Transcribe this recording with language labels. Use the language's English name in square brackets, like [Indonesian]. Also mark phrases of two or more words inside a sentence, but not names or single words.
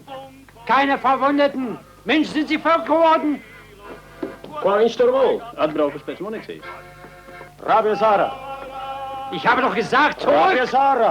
[German] Keine Verwundeten. Mensch, sind Sie verrückt geworden? [Latvian] Ko viņš tur mūl? Atbraukuši pēc municijas. Rābies ārā. [German] Ich habe doch gesagt, zurück! [Latvian] Rābies ārā.